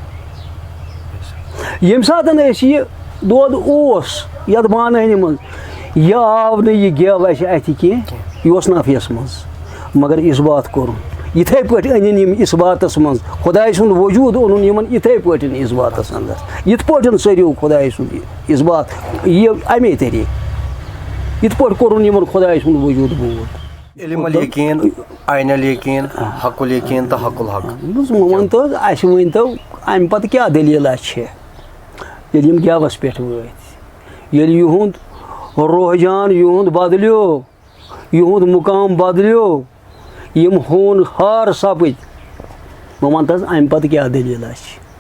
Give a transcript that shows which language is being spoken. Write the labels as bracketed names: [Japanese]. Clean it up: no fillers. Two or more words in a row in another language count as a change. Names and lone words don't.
[Kashmiri] ییٚمہِ ساتہٕ أسۍ یہِ دۄد اوس یَتھ بانہٕ منٛز یہِ آو نہٕ یہِ گٮ۪و اَسہِ اَتھِ کینٛہہ یہِ اوس نفیَس منٛز مگر اِثبات کوٚرُن یِتھَے پٲٹھۍ أنِن یِم اِثباتَس منٛز خۄداے سُنٛد وجوٗد اوٚنُن یِمَن یِتھَے پٲٹھۍ اِثباتَس اندر یِتھ پٲٹھۍ ژٔرِو خۄداے سُنٛد اِثبات یہِ اَمے طریٖقہٕ یِتھ پٲٹھۍ کوٚرُن یِمَن خۄداے سُنٛد وجوٗد بود [Arabic] علم الیقین عین الیقین حق الیقین تہٕ حق الحق [Kashmiri] وۄنۍ ؤنۍتو حظ اَسہِ ؤنۍتو اَمہِ پَتہٕ کیٛاہ دٔلیٖلہ چھےٚ ییٚلہِ یِم گٮ۪وَس پٮ۪ٹھ وٲتۍ ییٚلہِ یِہُنٛد رُحجان یِہُنٛد بدلیو یِہُنٛد مُقام بدلیو یِم ہونہار سپٕدۍ وۄنۍ وَنتہٕ حظ اَمہِ پَتہٕ کیٛاہ دٔلیٖلہ چھِ